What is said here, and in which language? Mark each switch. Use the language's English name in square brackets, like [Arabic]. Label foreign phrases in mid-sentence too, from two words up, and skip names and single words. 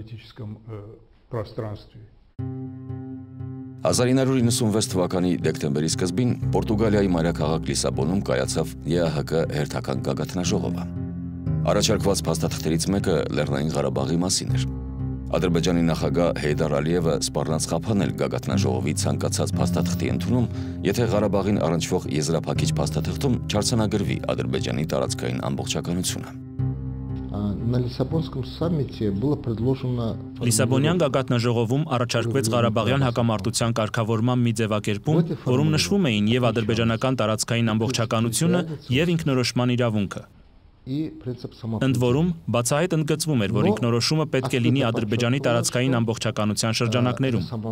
[Armenian] 1996 թվականի դեկտեմբերի սկզբին Պորտուգալիայի մայրաքաղաք Լիսաբոնում կայացավ ԵԱՀԿ հերթական գագաթնաժողովը։ Առաջարկված փաստաթղթերից մեկը Լեռնային Ղարաբաղի մասին էր։ Ադրբեջանի նախագահ Հեյդար Ալիևը սպառնաց խափանել գագաթնաժողովի ցանկացած փաստաթղթի ընդունում, եթե Ղարաբաղին առնչվող եզրափակիչ փաստաթղթում չարձանագրվի Ադրբեջանի տարածքային ամբողջականությունը։ [Russian] На Лиссабонском саммите было предложено [Armenian] Լիսաբոնյան գագաթնաժողովում առաջարկվեց Ղարաբաղյան հակամարտության կարգավորման մի ձևակերպում, որում նշվում էին եւ ադրբեջանական տարածքային ամբողջականությունը եւ ինքնորոշման իրավունքը։ Ընդ որում, բացահայտ ընդգծվում էր, որ ինքնորոշումը պետք է լինի Ադրբեջանի տարածքային ամբողջականության շրջանակներում։